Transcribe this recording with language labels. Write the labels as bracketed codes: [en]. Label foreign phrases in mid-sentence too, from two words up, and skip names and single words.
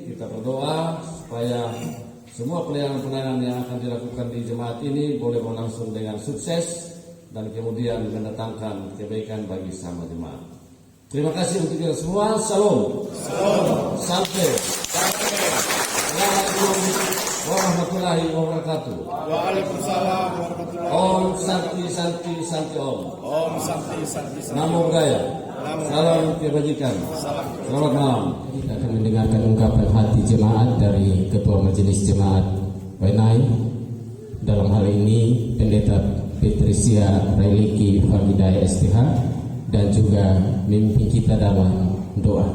[id] Kita berdoa supaya semua pelayanan-pelayanan yang akan dilakukan di jemaat ini boleh berlangsung dengan sukses dan kemudian mendatangkan kebaikan bagi sama jemaat. Terima kasih untuk kita semua. Salam. Sampai. [ar] السلام عليكم ورحمة الله وبركاته. وعليكم السلام ورحمة الله [sa] ॐ शान्ति शान्ति शान्ति ॐ. ॐ शान्ति शान्ति शान्ति. [pi] Namo Buddhaya. [id] Salam kebajikan. Selamat malam. Kita akan mendengarkan ungkapan hati jemaat dari Ketua Majelis Jemaat Wainai. Dalam hal ini Pendeta Patricia Railiki Fahidaya STH, dan juga memimpin kita dalam doa.